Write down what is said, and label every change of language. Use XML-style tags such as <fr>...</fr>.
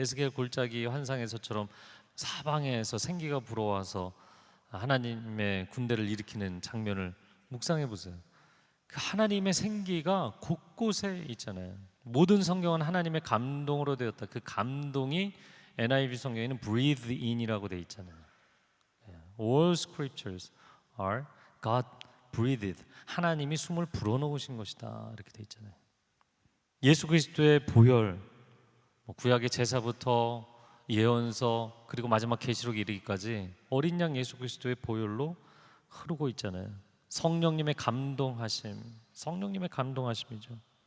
<ko>에스겔 골짜기 환상에서처럼 사방에서 생기가 불어와서 하나님의 군대를 일으키는 장면을 묵상해 보세요. 그 하나님의 생기가 곳곳에 있잖아요. 모든 성경은 하나님의 감동으로 되었다. 그 감동이 NIV 성경에는 breathe in이라고 되어 있잖아요.</ko> <en>All scriptures are God breathed.</en> <ko>하나님이 숨을 불어넣으신 것이다. 이렇게 되어 있잖아요. 예수 그리스도의 보혈, 구약의 제사부터 예언서 그리고 마지막 계시록에 이르기까지 어린 양 예수 그리스도의 보혈로 흐르고 있잖아요. 성령님의 감동하심, 성령님의 감동하심이죠.</ko>